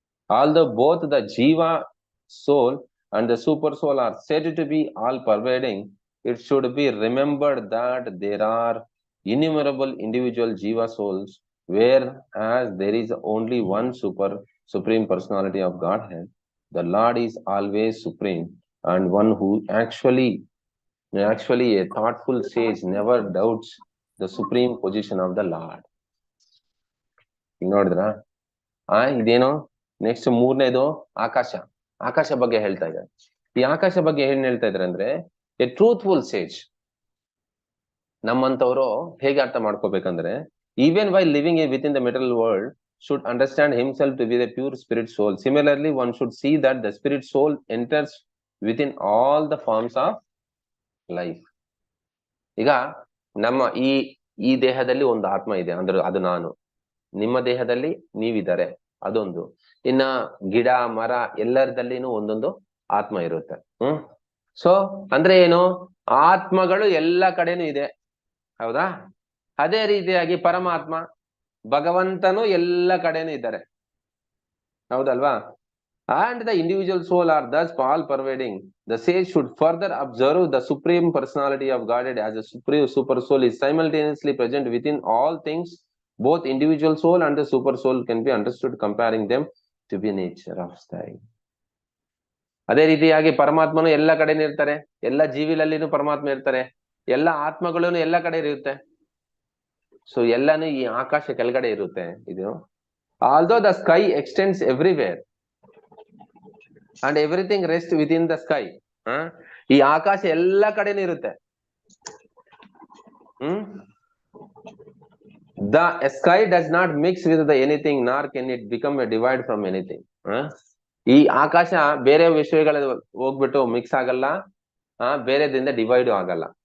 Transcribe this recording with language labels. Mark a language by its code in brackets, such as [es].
[en] Although both the Jiva soul and the super soul are said to be all pervading, it should be remembered that there are innumerable individual Jiva souls, whereas there is only one supreme personality of Godhead. The Lord is always supreme, and one who actually a thoughtful sage never doubts the supreme position of the Lord. [kn] ನೋಡಿದ್ರಾ? ಇದೇನೋ next ಮೂರನೇದು ಆಕಾಶ ಬಗ್ಗೆ ಹೇಳ್ತಾ ಇದ್ದಾರೆ. ಈ ಆಕಾಶ ಬಗ್ಗೆ ಏನ್ ಹೇಳ್ತಾ ಇದ್ದಾರೆ ಅಂದ್ರೆ, [en] a truthful sage, [kn] ನಮ್ಮಂತವ್ರು ಹೇಗೆ ಅರ್ಥ ಮಾಡ್ಕೋಬೇಕಂದ್ರೆ, [en] even while living within the material world, should understand himself to be the pure spirit soul. Similarly, one should see that the spirit soul enters within all the forms of life. [kn] ಈಗ ನಮ್ಮ ಈ ದೇಹದಲ್ಲಿ ಒಂದು ಆತ್ಮ ಇದೆ ಅಂದ್ರೆ ಅದು ನಾನು, ನಿಮ್ಮ ದೇಹದಲ್ಲಿ ನೀವಿದ್ದಾರೆ ಅದೊಂದು, ಇನ್ನ ಗಿಡ ಮರ ಎಲ್ಲರದಲ್ಲಿನೂ ಒಂದೊಂದು ಆತ್ಮ ಇರುತ್ತೆ. ಸೊ ಅಂದ್ರೆ ಏನು? ಆತ್ಮಗಳು ಎಲ್ಲ ಕಡೆನೂ ಇದೆ, ಹೌದಾ? ಅದೇ ರೀತಿಯಾಗಿ ಪರಮಾತ್ಮ ಭಗವಂತನು ಎಲ್ಲ ಕಡೆನೂ ಇದ್ದಾರೆ, ಹೌದಲ್ವಾ? [en] And the individual soul are thus all pervading. The sage should further observe the supreme personality of Godhead as a supreme super soul is simultaneously present within all things. Both individual soul and the super soul can be understood comparing them to be nature of sky. [kn] ಅದೇ ರೀತಿಯಾಗಿ ಪರಮಾತ್ಮನು ಎಲ್ಲ ಕಡೆನೂ ಇರ್ತಾರೆ, ಎಲ್ಲ ಜೀವಿಲಲ್ಲಿನೂ ಪರಮಾತ್ಮ ಇರ್ತಾರೆ, ಎಲ್ಲ ಆತ್ಮಗಳೂ ಎಲ್ಲ ಕಡೆ ಇರುತ್ತೆ. ಸೊ ಎಲ್ಲಾನು ಈ ಆಕಾಶ ಕೆಳಗಡೆ ಇರುತ್ತೆ. [en] ಇದು although the sky extends everywhere and everything rests within the sky, [kn] ಈ ಆಕಾಶ ಎಲ್ಲ ಕಡೆನೂ ಇರುತ್ತೆ. [en] The sky does not mix with anything, nor can it become a divide from anything. [kn] ಈ ಆಕಾಶ ಬೇರೆ ವಿಷಯಗಳ ಹೋಗ್ಬಿಟ್ಟು ಮಿಕ್ಸ್ ಆಗಲ್ಲ, ಬೇರೆದ್ರಿಂದ ಡಿವೈಡ್ ಆಗಲ್ಲ.